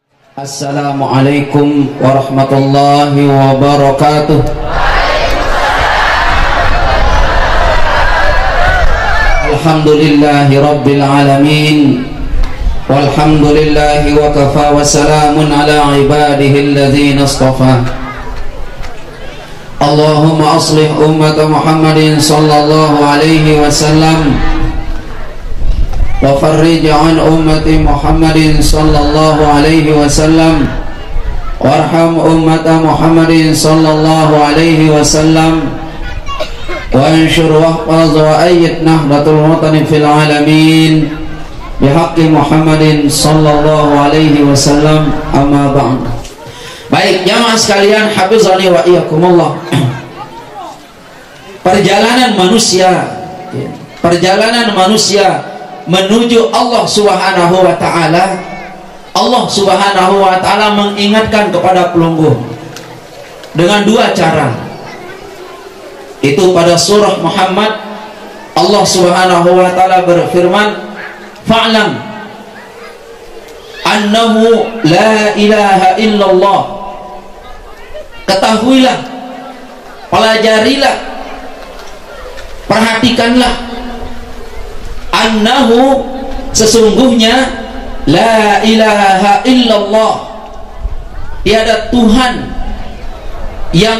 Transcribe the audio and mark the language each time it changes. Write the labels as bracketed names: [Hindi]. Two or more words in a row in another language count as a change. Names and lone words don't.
[Arabic] السلام عليكم ورحمة الله وبركاته. الحمد لله رب العالمين. والحمد لله وكفى وسلام على عباده الذين اصطفى. اللهم أصلح أمة محمد صلى الله عليه وسلم وفرج عن أمة محمد صلى الله عليه وسلم وارحم أمة محمد صلى الله عليه وسلم وانصر واحفظ وأيد نهضة الوطن في العالمين بحق محمد صلى الله عليه وسلم، أما بعد. [Indonesian] Baik jamaah sekalian, [Arabic] حفظنا وإياكم الله. [Indonesian] Perjalanan manusia menuju [Arabic] الله سبحانه وتعالى. الله سبحانه وتعالى [Indonesian] mengingatkan kepada pelungguh dengan dua cara. Itu pada surah Muhammad [Arabic] الله سبحانه وتعالى [Indonesian] berfirman, [Arabic] "فاعلم أنه لا إله إلا الله." [Indonesian] Ketahuilah, pelajarilah, perhatikanlah, annahu sesungguhnya [Arabic] لا إله إلا الله, [Indonesian] tiada Tuhan yang